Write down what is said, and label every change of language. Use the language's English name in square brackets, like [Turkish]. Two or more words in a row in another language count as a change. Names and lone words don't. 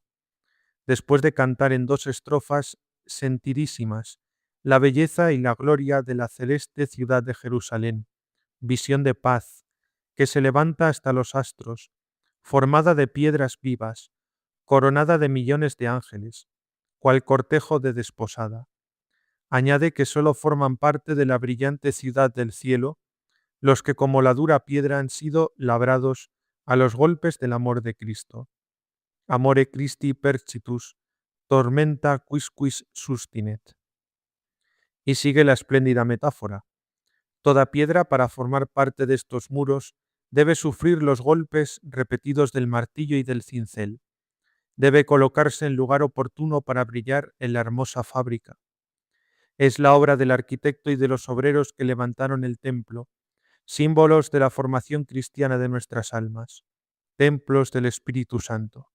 [Spanish] Después de cantar en 2 estrofas sentidísimas la belleza y la gloria de la celeste ciudad de Jerusalén, visión de paz, que se levanta hasta los astros, formada de piedras vivas, coronada de millones de ángeles, cual cortejo de desposada. Añade que sólo forman parte de la brillante ciudad del cielo los que como la dura piedra han sido labrados a los golpes del amor de Cristo. [Latin] Amore Christi percitus, tormenta quisquis sustinet. [Spanish] Y sigue la espléndida metáfora. Toda piedra para formar parte de estos muros debe sufrir los golpes repetidos del martillo y del cincel. Debe colocarse en lugar oportuno para brillar en la hermosa fábrica. Es la obra del arquitecto y de los obreros que levantaron el templo, símbolos de la formación cristiana de nuestras almas, templos del Espíritu Santo.